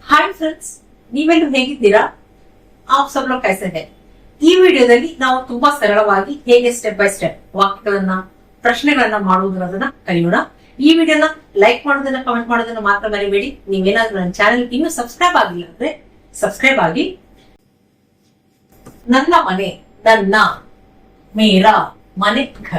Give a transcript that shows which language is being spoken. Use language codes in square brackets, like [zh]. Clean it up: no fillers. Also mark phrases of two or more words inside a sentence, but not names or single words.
[kn] ಹಾಯ್ ಫ್ರೆಂಡ್ಸ್, ನೀವೆಲ್ಲರೂ ಹೇಗಿದ್ದೀರಾ? [hi] आप सब लोग कैसे हैं? [kn] ಈ ವಿಡಿಯೋದಲ್ಲಿ ನಾವು ತುಂಬಾ ಸರಳವಾಗಿ ಹೇಗೆ [en] step by step [kn] ವಾಕ್ಯಗಳನ್ನ ಪ್ರಶ್ನೆಗಳನ್ನ ಮಾಡುವುದನ್ನ ಕಲಿಯೋಣ. ಈ ವಿಡಿಯೋನ ಲೈಕ್ ಮಾಡೋದನ್ನ ಕಮೆಂಟ್ ಮಾಡೋದನ್ನ ಮಾತ್ರ ಮರಿಬೇಡಿ. ನೀವೇನಾದ್ರೂ ನನ್ನ ಚಾನೆಲ್ ಇನ್ನೂ ಸಬ್ಸ್ಕ್ರೈಬ್ ಆಗಿಲ್ಲ ಅಂದ್ರೆ ಸಬ್ಸ್ಕ್ರೈಬ್ ಆಗಿ. ನನ್ನ ಮನೆ, ನನ್ನ, ಮೇರಾ ಮನೆ, ಘರ್.